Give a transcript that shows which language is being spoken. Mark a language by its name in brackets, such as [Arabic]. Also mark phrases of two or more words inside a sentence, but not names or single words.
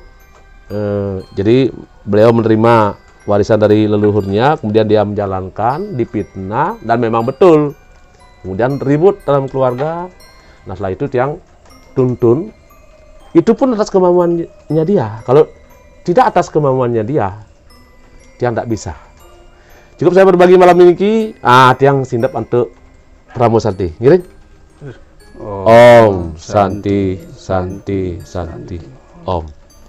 [Indonesian] Jadi beliau menerima warisan dari leluhurnya, kemudian dia menjalankan, dipitnah, dan memang betul. Kemudian ribut dalam keluarga. Nah setelah itu tiang tuntun, itu pun atas kemauannya dia. Kalau tidak atas kemauannya dia, tiang tidak bisa. Cukup saya berbagi malam ini, tiang sindap untuk Pramu Santi. Ngiring? [Sanskrit] Om Santi, Santi, Santi, Om.